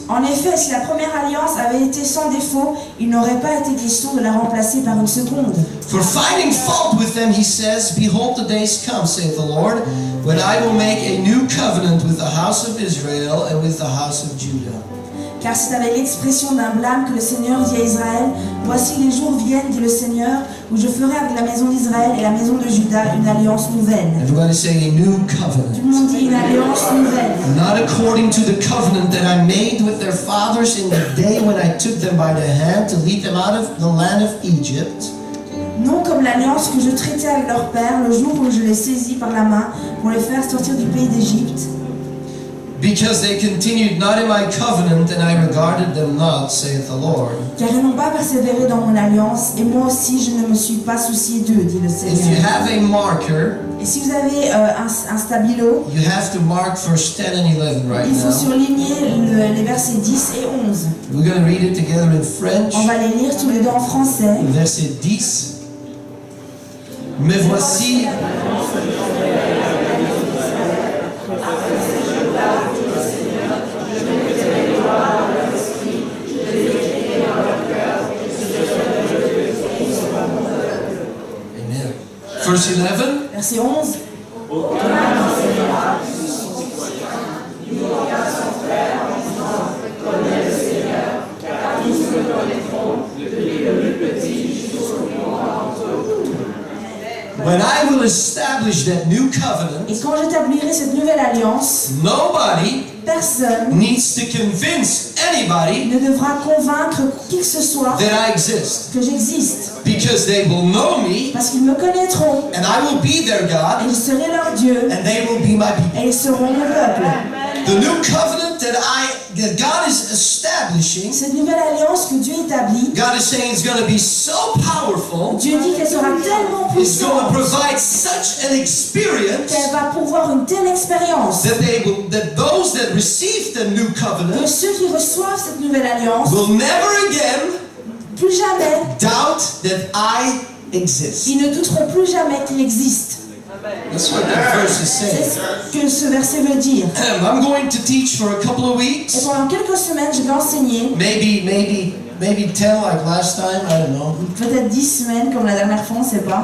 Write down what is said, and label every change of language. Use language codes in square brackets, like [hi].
[fr] En effet, si la première alliance avait été sans défaut, il n'aurait pas été question de la remplacer par une seconde. [en] For finding fault with them, he says, Behold, the days come, saith the Lord, when I will make a new covenant with the house of Israel and with the house of Judah. [fr] Car c'est avec l'expression d'un blâme que le Seigneur dit à Israël, voici les jours viennent, dit le Seigneur, où je ferai avec la maison d'Israël et la maison de Juda une alliance nouvelle. [en] Everybody say a new [fr] Tout le [en] covenant. [fr] monde dit une alliance nouvelle. [en] Not according to the covenant that I made with their fathers in the day when I took them by the hand to lead them out of the land of Egypt. [fr] Non comme l'alliance que je traitais avec leur père le jour où je les saisis par la main pour les faire sortir du pays d'Égypte. [en] Because they continued not in my covenant, and I regarded them not, saith the Lord. [fr] Car ils n'ont pas persévéré dans mon alliance, et moi aussi je ne me suis pas soucié d'eux, dit le [en] If you [fr] Seigneur. [en] have a marker, [fr] Et si vous avez un stabilo, [en] you have to mark verse 10 and 11 right [fr] il faut [en] now. [fr] surligner les versets 10 et 11. [en] We're going to read it together in French. [fr] On va les lire tous les deux en français. Verset 10. Mais voici, Amen. [en] Verse 11. [fr] Verset 11. [en] When I will establish that new covenant, [fr] Et quand j'établirai cette nouvelle alliance, [en] nobody [fr] personne [en] needs to convince anybody [fr] ne devra convaincre qui que ce soit [en] that I exist. [fr] que j'existe. [en] Because they will know me, [fr] Parce qu'ils me connaîtront, [en] and I will be their [fr] et [en] God, [fr] je serai leur Dieu, [en] and they will be my people. [fr] et ils seront mon peuple. [en] The new covenant that God is establishing, [fr] Cette nouvelle alliance que Dieu établit, [en] God is saying is going to be so powerful, [fr] Dieu dit qu'elle sera tellement [en] it's going to [fr] puissante [en] provide such an experience [fr] qu'elle va pouvoir une telle expérience [en] that those that receive the new [fr] que [en] covenant [fr] ceux qui reçoivent cette nouvelle alliance, [en] will never again [fr] plus jamais, [en] doubt that I exist. [fr] ils ne douteront plus jamais qu'il existe. [en] That's what that verse is [fr] C'est [en] saying. [fr] ce que ce verset veut dire. [en] I'm going to teach for a couple of [fr] Et [en] weeks, [fr] pendant quelques semaines, je vais enseigner, [en] maybe 10 like last time, I don't know. [fr] peut-être 10 semaines comme la dernière fois, on ne sait pas.